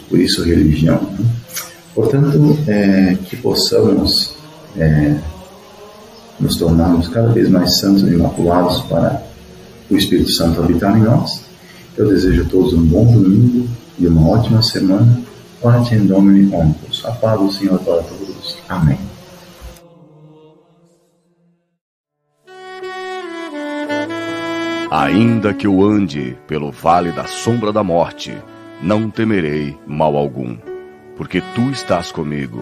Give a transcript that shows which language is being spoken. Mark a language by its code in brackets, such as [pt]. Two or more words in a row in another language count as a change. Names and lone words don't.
[pt] Por isso, religião, né? Portanto, que possamos nos tornarmos cada vez mais santos e imaculados para o Espírito Santo habitar em nós. Eu desejo a todos um bom domingo e uma ótima semana. [la] Pace in Domini omnibus. [pt] A paz do Senhor para todos. Amém. Ainda que eu ande pelo vale da sombra da morte, não temerei mal algum, porque tu estás comigo.